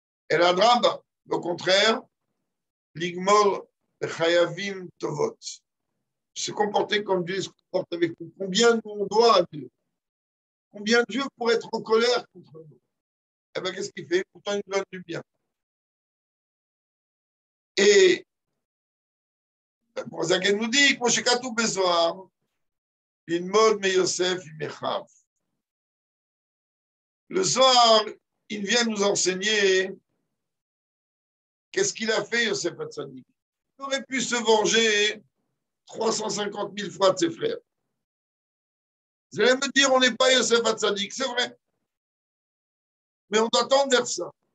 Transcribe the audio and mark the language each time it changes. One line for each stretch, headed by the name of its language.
French: Et la drame, au contraire,
Hebrew: l'igmor chayavim tovot.
French: Se comporter comme Dieu se comporte avec nous. Combien nous on doit à Dieu? Combien Dieu pourrait être en colère contre nous? Eh bien, qu'est-ce qu'il fait? Pourtant, il nous donne du bien. Et Zaken nous dit,
Hebrew: כמו שכתוב בזוהר, ללמוד מיוסף עם אחיו.
French: Le Zohar, il vient nous enseigner qu'est-ce qu'il a fait, Yosef Hatzadik. Il aurait pu se venger 350 000 fois de ses frères. Vous allez me dire, on n'est pas Yosef Hatzadik, c'est vrai. Mais on doit tendre vers ça.